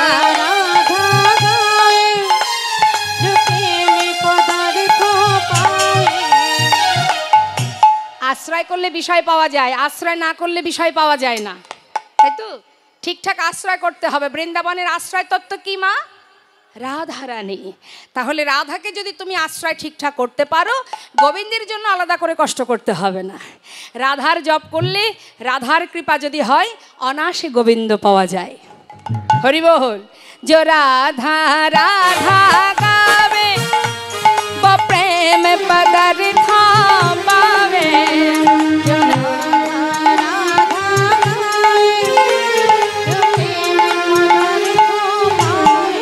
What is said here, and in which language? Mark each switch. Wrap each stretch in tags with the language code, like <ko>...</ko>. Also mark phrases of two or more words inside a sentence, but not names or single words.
<hi>राधा गाए जो प्रेम पदार्थ पाए</hi> <bn>আশ্রয় করলে বিষয় পাওয়া যায়, আশ্রয় না করলে বিষয় পাওয়া যায় না, তাই তো? ঠিকঠাক আশ্রয় করতে হবে। বৃন্দাবনের আশ্রয় তত্ত্ব কি মা? রাধা রানী। তাহলে রাধাকে যদি তুমি আশ্রয় ঠিকঠাক করতে পারো, গোবিন্দের জন্য আলাদা করে কষ্ট করতে হবে না। রাধার জপ করলে, রাধার কৃপা যদি হয়, অনায়াসে গোবিন্দ পাওয়া যায়। হরি বল।</bn> <hi>जो राधा राधा गावे वो प्रेम पदार्थ पावे जो राधा गाए जो प्रेम पदार्थ पाए</hi>